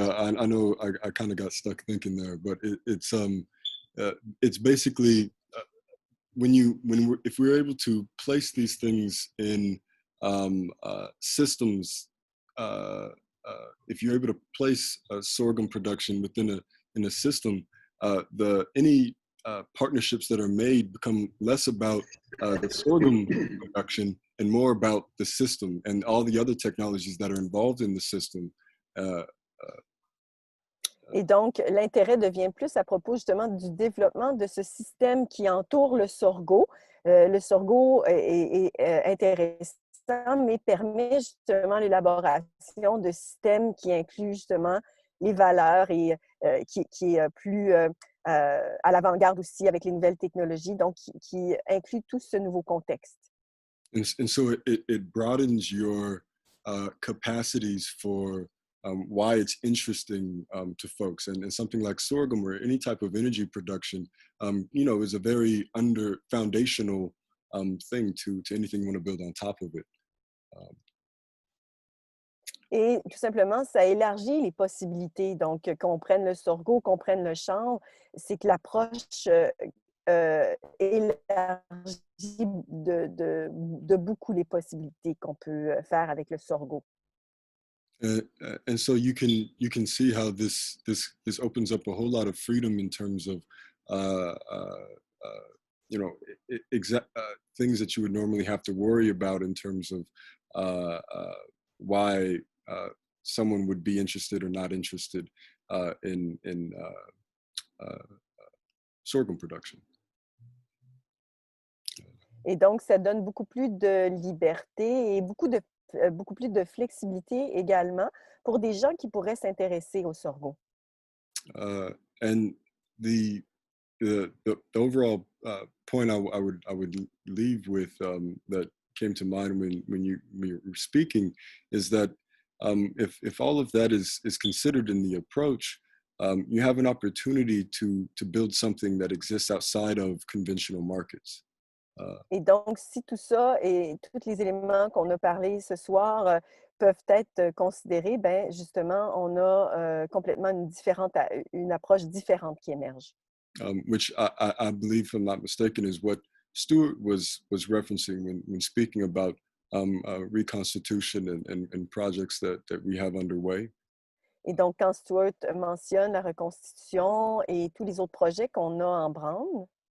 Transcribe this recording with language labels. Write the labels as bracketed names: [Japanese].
[English] I know I kind of got stuck thinking there, but it's basically if we're able to place these things in systems, if you're able to place sorghum production within a system, any partnerships that are made become less about the sorghum production and more about the system and all the other technologies that are involved in the system. [French] Et donc, l'intérêt devient plus à propos justement du développement de ce système qui entoure le sorgho. Le sorgho est intéressant, mais permet justement l'élaboration de systèmes qui incluent justement les valeurs et qui est plus à l'avant-garde aussi avec les nouvelles technologies, donc qui inclut tout ce nouveau contexte. [English] And so it broadens your capacities for why it's interesting to folks, and something like sorghum or any type of energy production, is a very foundational thing to anything you want to build on top of it. [French] Et tout simplement, ça élargit les possibilités. Donc, qu'on prenne le sorgho, qu'on prenne le chanvre, c'est que l'approche élargit de beaucoup les possibilités qu'on peut faire avec le sorgho. [English] And so you can see how this opens up a whole lot of freedom in terms of uh, uh, you know things that you would normally have to worry about in terms of why someone would be interested or not interested in sorghum production. [French] Et donc, ça donne beaucoup plus de liberté et beaucoup plus de flexibilité également pour des gens qui pourraient s'intéresser au sorgho. [English] And the overall point I would leave with that came to mind when you were speaking is that if all of that is considered in the approach, you have an opportunity to build something that exists outside of conventional markets. [French] Et donc, si tout ça et tous les éléments qu'on a parlé ce soir peuvent être considérés, ben justement, on a complètement une approche différente qui émerge. [English] Which I believe, if I'm not mistaken, is what Stuart was referencing when speaking about reconstitution and projects that we have underway. [French] Et donc, quand Stuart mentionne la reconstitution et tous les autres projets qu'on a en branle,